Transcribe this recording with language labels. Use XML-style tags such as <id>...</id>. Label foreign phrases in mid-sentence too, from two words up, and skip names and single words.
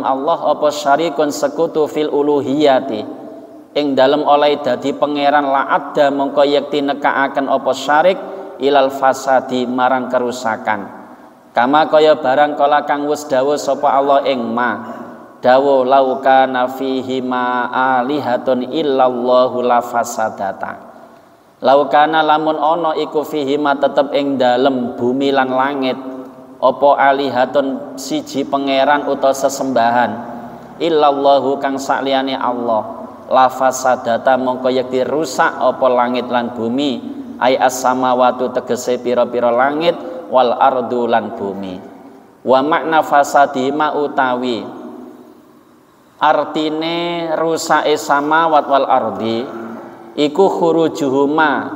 <jv>Allah apa syarikun sekutu</jv> <ar>في الألوهية</ar> <jv>ing dalem oleh dadi pangeran la'adda mongko yekti nekaaken apa syarik</jv> <ar>إلى الفساد</ar> <jv>marang kerusakan kama kaya barang kala kang wis dawuh sapa Allah ing ma dawuh</jv> <ar>لو كان فيهما آلهة إلا الله لفسدتا</ar> <jv>laukana lamun ana iku fihi ma tetep ing dalem bumi lan langit apa alihatun siji pangeran utawa sesembahan illallahu kang sakliyane Allah</jv> <ar>لفسدتا</ar> <jv>mongko yekti rusak apa langit lan bumi</jv> <ar>أي السماوات</ar> <jv>tegese pira-pira langit</jv> <ar>والأرض</ar> <jv>lan bumi</jv> <ar>ومعنى فسادهما</ar> <jv>utawi artine rusake</jv> <ar>السماوات والأرض</ar> <jv>iku khurujuhuma</jv>